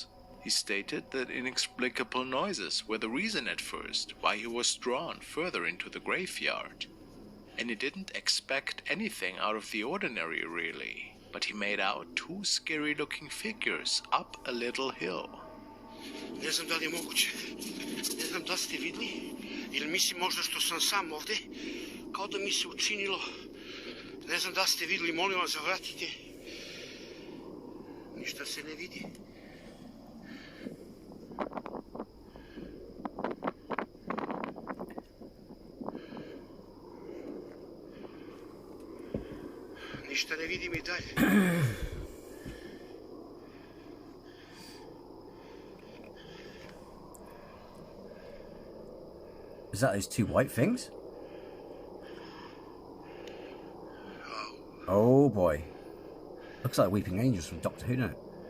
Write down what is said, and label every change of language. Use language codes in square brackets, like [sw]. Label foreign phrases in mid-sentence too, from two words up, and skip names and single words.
[en] He stated that inexplicable noises were the reason at first why he was drawn further into the graveyard. And he didn't expect anything out of the ordinary really, but he made out two scary looking figures up a little hill. [sr] Ne znam da li je moguće. Ne znam da ste vidli ili mislim možda što sam sam ovde. Kao da mi se učinilo. Ne znam da ste videli, molim vas zavratite. Ništa se ne vidi. Ništa ne vidim i dalje. [en] Is that those two white things? Oh boy. Looks like weeping angels from Doctor Who, doesn't it?